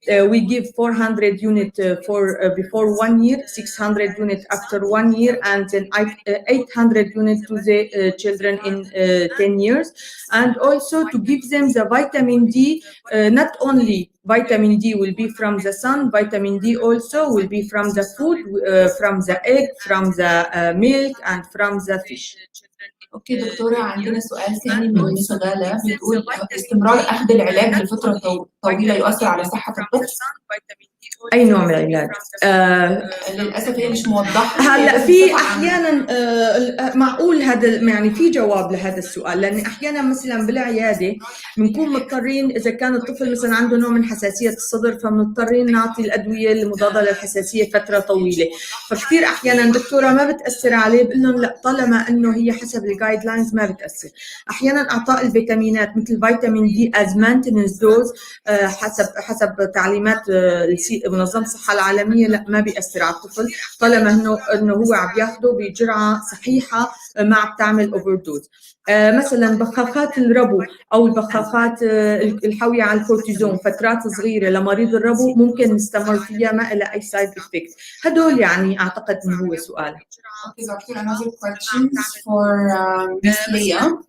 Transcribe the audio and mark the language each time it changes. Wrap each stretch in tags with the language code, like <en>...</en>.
<en>We give 400 unit before 1 year, 600 unit after 1 year, and then 800 unit to the children in 10 years. And also to give them the vitamin D, not only vitamin D will be from the sun, vitamin D also will be from the food, from the egg, from the milk, and from the fish.</en> <ar>اوكي دكتورة، عندنا سؤال ثاني من مس غالة بتقول استمرار اخذ العلاج لفترة طويلة يؤثر على صحة الطفل؟ اي نوع من العلاج؟ للاسف هي مش موضحة. هلا في احيانا معقول هذا يعني في جواب لهذا السؤال، لان احيانا مثلا بالعياده بنكون مضطرين اذا كان الطفل مثلا عنده نوع من حساسيه الصدر، فمضطرين نعطي الادويه المضاده للحساسيه فتره طويله. فكثير احيانا دكتوره ما بتاثر عليه، بقول لهم لا طالما انه هي حسب الجايد لاينز ما بتاثر. احيانا اعطاء الفيتامينات مثل فيتامين دي از مانتنس دوز حسب تعليمات منظمه الصحه العالميه، لا ما بيأثر على الطفل طالما انه هو عم ياخده بجرعه صحيحه ما عم تعمل اوفر دوز. مثلا بخاخات الربو او البخاخات الحاويه على الكورتيزون فترات صغيره لمريض الربو ممكن نستمر فيها، ما لها اي سايد افكت. هدول يعني اعتقد انه هو سؤال.</ar> <en>Okay, Doctor, another question for Miss Leah.</en>